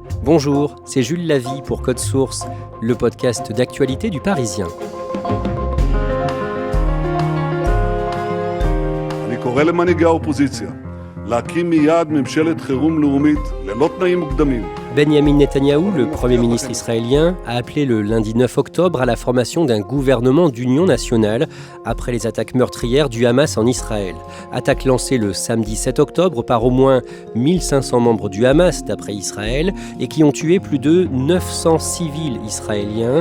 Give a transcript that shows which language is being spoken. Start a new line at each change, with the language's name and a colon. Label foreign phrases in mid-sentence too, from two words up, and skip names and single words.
French: Bonjour, c'est Jules Lavie pour Code Source, le podcast d'actualité du Parisien.
Hebrew: אני קורא למנהיגי האופוזיציה להקים מיד ממשלת חירום לאומית ללא תנאים מוקדמים.
French: Benyamin Netanyahou, le Premier ministre israélien, a appelé le lundi 9 octobre à la formation d'un gouvernement d'union nationale après les attaques meurtrières du Hamas en Israël. Attaque lancée le samedi 7 octobre par au moins 1500 membres du Hamas, d'après Israël, et qui ont tué plus de 900 civils israéliens.